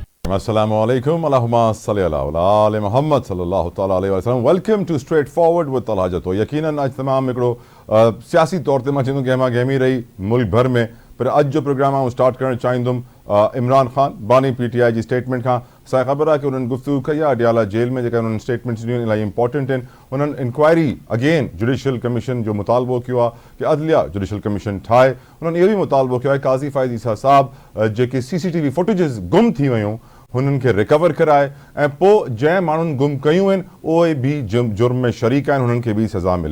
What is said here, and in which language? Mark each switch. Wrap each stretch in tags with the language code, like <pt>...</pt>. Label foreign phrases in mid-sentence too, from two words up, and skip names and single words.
<ar>السلام عليكم، اللهم صل على آل محمد صلى الله تعالى عليه وسلم.</ar> <en>Welcome to Straight Forward with Talha Jato.</en> <sd>यकीनन आज तमाम हिकिड़ो सियासी तौर ते मां चवंदुमि गहमा गहमी रही मुल्क भर में, पर अॼु जो प्रोग्राम आउं स्टार्ट करणु चाहींदुमि इमरान ख़ान बानी PTI जी स्टेटमेंट खां। असांखे ख़बर आहे कि उन्हनि गुफ़्तगू कई आहे अडियाला जेल में, जेका उन्हनि स्टेटमेंट्स ॾिनियूं इलाही इंपॉर्टेंट आहिनि। उन्हनि इंक्वायरी अगेन</sd> <en>judicial commission</en> <sd>जो मुतालबो कियो आहे कि अदलिया</sd> <en>judicial commission</en> <sd>ठाहे। उन्हनि इहो बि मुतालबो कियो आहे काज़ी फ़ाइज़ ईसा साहब जेके CCTV फुटेजिस गुम थी वियूं हुननि खे रिकवर कराए ऐं पोइ जंहिं माण्हुनि गुम कयूं आहिनि उहे बि जुर्म में शरीक आहिनि, हुननि खे बि सज़ा मिले।</sd>